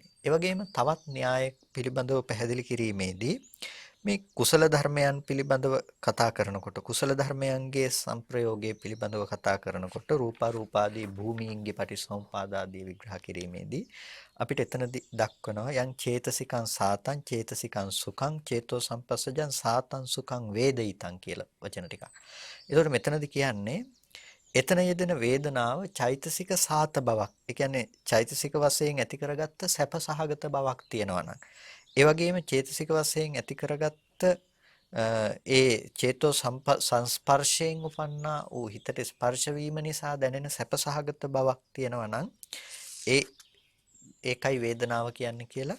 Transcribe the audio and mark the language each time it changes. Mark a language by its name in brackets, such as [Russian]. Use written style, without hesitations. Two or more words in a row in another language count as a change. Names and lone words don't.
[Sinhala] ඒ වගේම තවත් න්‍යාය පිළිබඳව පැහැදිලි කිරීමේදී මේ කුසල ධර්මයන් පිළිබඳව කතා කරනකොට කුසල ධර්මයන්ගේ සංප්‍රයෝගයේ පිළිබඳව කතා කරනකොට රූපාදී භූමීන්ගේ පටිසමුපාද ආදී විග්‍රහ කිරීමේදී අපිට එතනදී දක්වනවා [Pali] යං චේතසිකං සාතං චේතසිකං සුඛං චේතෝ සම්පස්සජං සාතං සුඛං වේදිතං [Sinhala] කියලා වචන ටිකක්. ඒතකොට මෙතනදී කියන්නේ එතන යෙදෙන වේදනාව චෛතසික සාත බවක්. ඒ කියන්නේ චෛතසික වශයෙන් ඇති කරගත්ත සැප සහගත බවක් තියෙනවා නම්. ඒ වගේම චේතසික වශයෙන් ඇති කරගත්ත ඒ චේතෝ සංස්පර්ශයෙන් උපන්නා වූ හිතට ස්පර්ශ වීම නිසා දැනෙන සැප සහගත බවක් තියෙනවා නම් ඒකයි වේදනාව කියන්නේ කියලා.